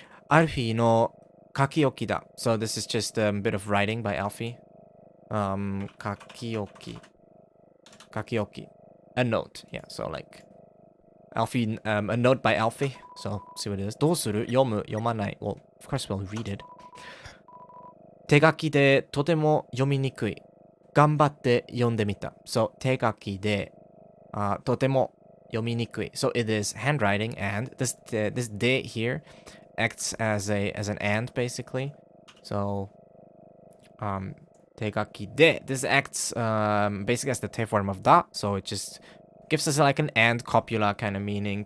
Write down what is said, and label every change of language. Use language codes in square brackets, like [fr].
[ja] Alfie no kakioki da. [en] So this is just a bit of writing by Alfie. [ja] Kakioki. Kakioki. [en] A note. Yeah, so like... Alfie, a note by Alfie. So, see what it is. [ja] どうする?Yomu, yomanai. [en] Well, of course we'll read it. [ja] 手書きでとても読みにくい。頑張って読んでみた。 So, 手書きで、とても読みにくい. [en] So, it is handwriting, and this de here acts as an and, basically. So, [ja] 手書きで, [en] this acts basically as the te form of da, so it just gives us like an and copula kind of meaning.